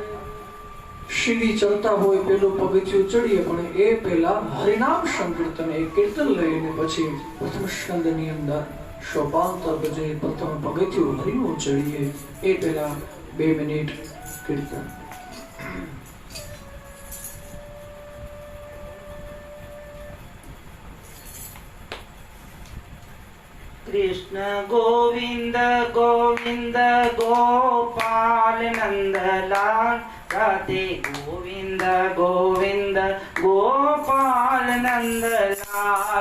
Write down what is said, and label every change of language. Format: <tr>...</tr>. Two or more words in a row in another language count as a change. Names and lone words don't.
<gu>અને જ્યારે સીડી ચડતા હોય પેલું પગથિયું ચડીએ, પણ એ પહેલા હરિનામ સંકીર્તન એ કીર્તન લઈને પછી પ્રથમ સ્કંદની અંદર સોપાંતર ભજે પ્રથમ પગથિયું હરિનું ચડીએ, એ પહેલા 2 મિનિટ કીર્તન.</gu> <hi>कृष्ण गोविंद गोविंद गोपाल नंदलाल, राधे गोविंद गोविंद गोपाल नंदलाल.</hi>